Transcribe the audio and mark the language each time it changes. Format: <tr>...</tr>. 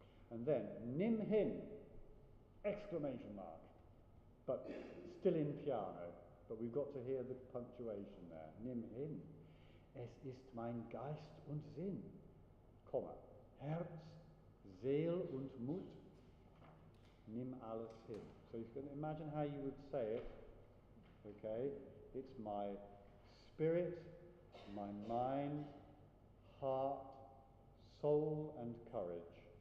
<en>And then,</en> <de>nimm hin,</de> <en>exclamation mark, but still in piano, but we've got to hear the punctuation there.</en> <de>Nimm hin, es ist mein Geist und Sinn, Komma, Herz, Seel und Mut, nimm alles hin.</de> <en>So you can imagine how you would say it, okay? It's my spirit, my mind, heart, soul and courage.</en>